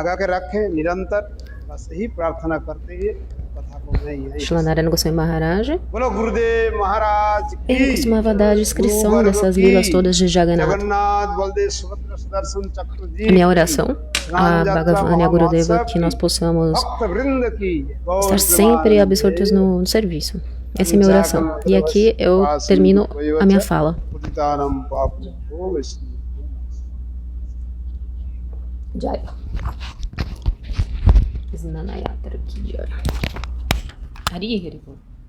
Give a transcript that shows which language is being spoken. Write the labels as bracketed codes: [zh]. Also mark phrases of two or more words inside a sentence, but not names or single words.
[pt] Shri Narayana Goswami Maharaj, ele costumava dar a descrição dessas lilas todas de Jagannatha. A minha oração a Bhagavan e a Gurudeva que nós possamos estar sempre absortos no serviço. Essa é a minha oração. E aqui eu termino a minha fala. Jai. [hi] स्नानयात्रा की जय. [bn] হরি হরি বোল.